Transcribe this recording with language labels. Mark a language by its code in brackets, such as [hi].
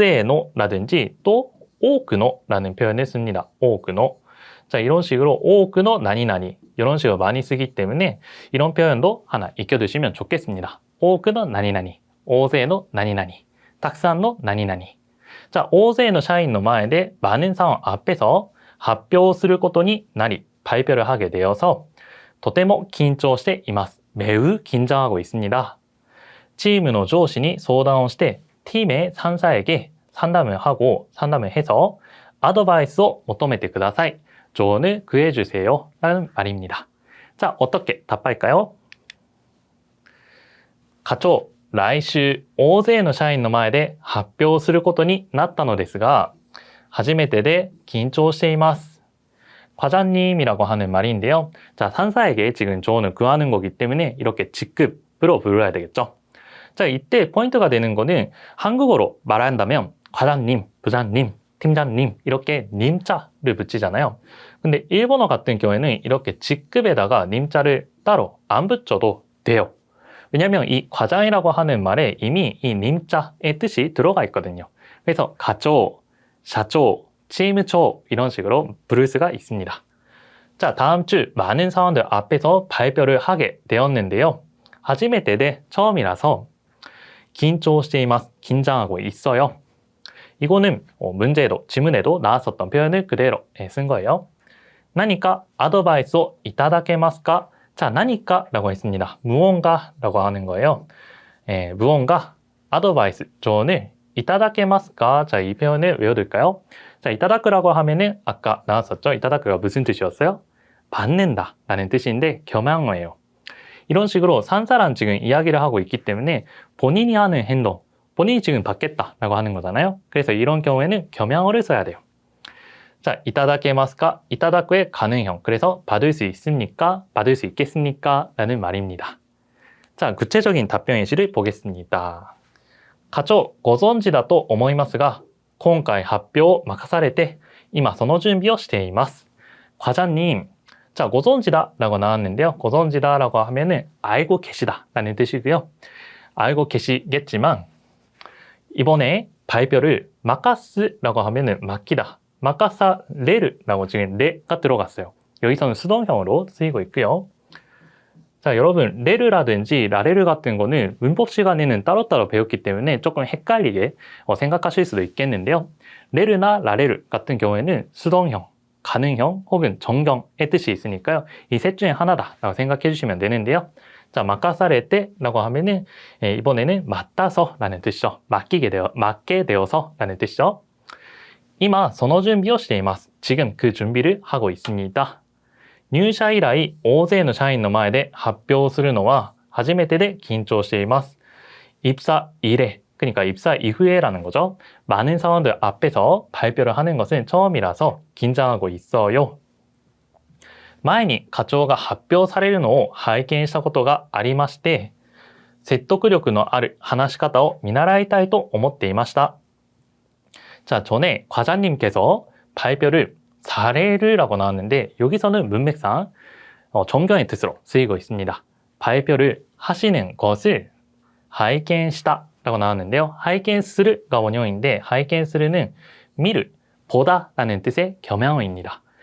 [ko] 오제노라든지 또 오크노라는 표현을 씁니다. 오크노. 자, 이런 식으로 오크노 나니나니 이런 식으로 많이 쓰기 때문에 이런 표현도 하나 익혀두시면 좋겠습니다. 오크노 나니나니, 오제노 나니나니, 탁산노 나니나니. [ja] 자, 오제의社員の前で [ko] 많은 사원 앞에서 [ja] 発表することになり [ko] 발표를 하게 되어서 [ja] とても緊張しています. [ko] 매우 긴장하고 있습니다. 팀의 조시に [ja] 相談をして [ko] 팀의 상사에게 상담을 해서 아드바이스를 [ja] 求めてください. [ko] 조언을 구해주세요. 라는 말입니다. 자, 어떻게 답할까요? [ja] 課長、来週大勢の社員の前で発表することになったのですが、初めてで緊張しています. [ko] 과장님이라고 하는 말인데요. 자, 상사에게 지금 조언을 구하는 거기 때문에 이렇게 직급으로 불러야 되겠죠. 자, 이때 포인트가 되는 거는 한국어로 말한다면 과장님, 부장님, 팀장님 이렇게 님자를 붙이잖아요. 근데 일본어 같은 경우에는 이렇게 직급에다가 님자를 따로 안 붙여도 돼요. 왜냐면 이 과장이라고 하는 말에 이미 이 님자의 뜻이 들어가 있거든요. 그래서 가조, 샤조, 치무초 이런 식으로 부를 수가 있습니다. 자, 다음 주 많은 사원들 앞에서 발표를 하게 되었는데요. [ja] 初めてで [ko] 처음이라서 [ja] 緊張しています. [ko] 긴장하고 있어요. 이거는 문제에도 지문에도 나왔었던 표현을 그대로 쓴 거예요. [ja] 何か 아드바이스 いただけますか? [ko] 자, 何か 라고 했습니다. 무언가 라고 하는 거예요. 무언가 아드바이스 조언을 [ja] いただけますか? [ko] 자, 이 표현을 외워둘까요? 자, いただく라고 하면은 아까 나왔었죠? いただく가 무슨 뜻이었어요? 받는다 라는 뜻인데 겸양어예요. 이런 식으로 산사랑 지금 이야기를 하고 있기 때문에 본인이 하는 행동, 본인이 지금 받겠다 라고 하는 거잖아요. 그래서 이런 경우에는 겸양어를 써야 돼요. 자, いただけますか?いただく의 가능형. 그래서 받을 수 있습니까? 받을 수 있겠습니까? 라는 말입니다. 자, 구체적인 답변 예시를 보겠습니다. [ja] 課長、ご存知だと思いますが、今回発表を任されて、今その準備をしています. [ko] 과장님, 자, 고존지다 라고 나왔는데요. 고존지다 라고 하면은 알고 계시다 라는 뜻이고요. 알고 계시겠지만 이번에 발표를 마카스라고 하면은 맡기다, 마카사레르라고 지금 레가 들어갔어요. 여기서는 수동형으로 쓰이고 있고요. 자, 여러분 레르라든지 라레르 같은 거는 문법 시간에는 따로따로 배웠기 때문에 조금 헷갈리게 생각하실 수도 있겠는데요. 레르나 라레르 같은 경우에는 수동형, 가능형 혹은 정경의 뜻이 있으니까요. 이 셋 중에 하나다라고 생각해 주시면 되는데요. 자, 마카사레테라고 하면은 이번에는 맡아서 라는 뜻이죠. 맡게 되어서 라는 뜻이죠. [ja] 이마その準備をしています. [ko] 지금 그 준비를 하고 있습니다. [ja] 入社以来大勢の社員の前で発表するのは初めてで緊張しています. [ko] 입사 이래, 그러니까 입사 이후에라는 거죠. 많은 사원들 앞에서 발표를 하는 것은 처음이라서 긴장하고 있어요. [ja] 前に課長が発表されるのを拝見したことがありまして、説得力のある話し方を見習いたいと思っていました. [ko] 자, 전에 과장님께서 발표를 사례를라고 나왔는데 여기서는 문맥상 정경의 뜻으로 쓰이고 있습니다. 발표를 하시는 것을 하이켄시다 라고 나왔는데요. 하이켄스르가 원형인데 하이켄스르는 미르, 보다 라는 뜻의 겸양어입니다.